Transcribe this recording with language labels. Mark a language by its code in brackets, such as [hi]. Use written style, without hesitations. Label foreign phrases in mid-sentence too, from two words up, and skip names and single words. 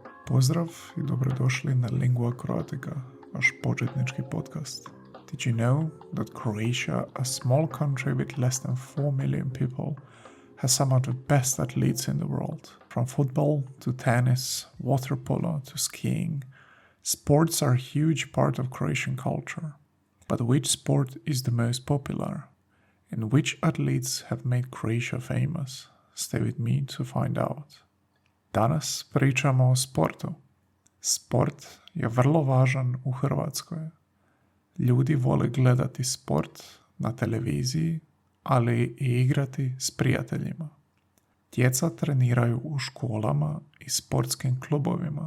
[hr] Pozdrav i dobrodošli na Lingua Croatica, vaš početnički podcast. [en] Did you know that Croatia, a small country with less than 4 million people, has some of the best athletes in the world? From football to tennis, water polo to skiing, sports are a huge part of Croatian culture. But which sport is the most popular? And which athletes have made Croatia famous? Stay with me to find out. [hr] Danas pričamo o sportu. Sport je vrlo važan u Hrvatskoj. Ljudi vole gledati sport na televiziji, ali i igrati s prijateljima. Djeca treniraju u školama i sportskim klubovima.